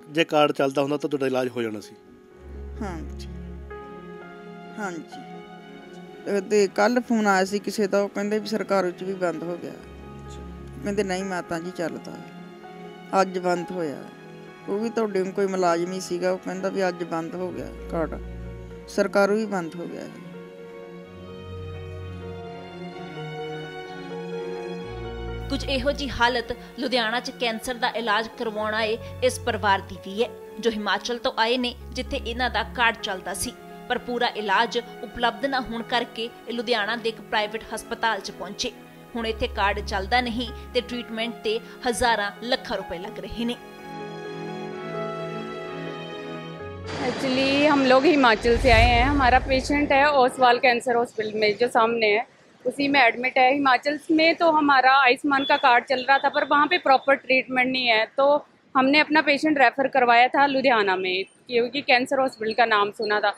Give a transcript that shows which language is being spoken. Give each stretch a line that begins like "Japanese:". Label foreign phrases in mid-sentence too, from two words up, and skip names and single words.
Punjabi: ਜੇ ਕਾਰਡ ਚੱਲਦਾ ਹੁੰਦਾ ਤਾਂ ਤੁਹਾਡਾ ਇਲਾਜ ਹੋ ਜਾਣਾ ਸੀ। ਹਾਂਜੀ ਤੇ ਕੱਲ੍ਹ ਫੋਨ ਆਇਆ ਸੀ ਕਿਸੇ ਦਾ, ਉਹ ਕਹਿੰਦੇ ਵੀ ਸਰਕਾਰ 'ਚ ਵੀ ਬੰਦ ਹੋ ਗਿਆ। ਕਹਿੰਦੇ ਨਹੀਂ ਮਾਤਾ ਜੀ ਚੱਲਦਾ, ਅੱਜ ਬੰਦ ਹੋਇਆ। ਉਹ ਵੀ ਤੁਹਾਡੇ ਕੋਈ ਮੁਲਾਜ਼ਮ ਹੀ ਸੀਗਾ, ਉਹ ਕਹਿੰਦਾ ਵੀ ਅੱਜ ਬੰਦ ਹੋ ਗਿਆ ਕਾਰਡ, ਸਰਕਾਰੋਂ ਵੀ ਬੰਦ ਹੋ ਗਿਆ। ਕੁਛ ਇਹੋ ਜੀ ਹਾਲਤ ਲੁਧਿਆਣਾ ਚ ਕੈਂਸਰ ਦਾ ਇਲਾਜ ਕਰਵਾਉਣ ਆਏ ਇਸ ਪਰਿਵਾਰ ਦੀ ਭੀ ਹੈ, ਜੋ ਹਿਮਾਚਲ ਤੋ ਆਏ ਨੇ ਜਿੱਥੇ ਇਨ੍ਹਾਂ ਦਾ ਕਾਰਡ ਚਲਦਾ ਸੀ, ਪਰ ਪੂਰਾ ਇਲਾਜ ਉਪਲਬਧ ਨਾ ਹੋਣ ਕਰਕੇ ਲੁਧਿਆਣਾ ਦੇ ਏਕ ਪ੍ਰਾਈਵੇਟ ਹਸਪਤਾਲ ਚ ਪਹੁੰਚੇ। ਹੁਣ ਇੱਥੇ ਕਾਰਡ ਚਲਦਾ ਨਹੀਂ ਤੇ ਟ੍ਰੀਟਮੈਂਟ ਤੇ ਹਜ਼ਾਰਾਂ ਲੱਖਾਂ ਰੁਪਏ ਲੱਗ ਰਹੇ ਨੇ।
Hindi: एक्चुअली हम लोग हिमाचल से आए हैं, हमारा पेशेंट है ओसवाल कैंसर हॉस्पिटल में जो सामने है, उसी में एडमिट है। हिमाचल में तो हमारा आयुष्मान का कार्ड चल रहा था, पर वहाँ पे
English: proper treatment
Hindi: नहीं है, तो हमने अपना पेशेंट रेफ़र करवाया था लुधियाना में, क्योंकि
English: cancer hospital
Hindi: का नाम सुना था।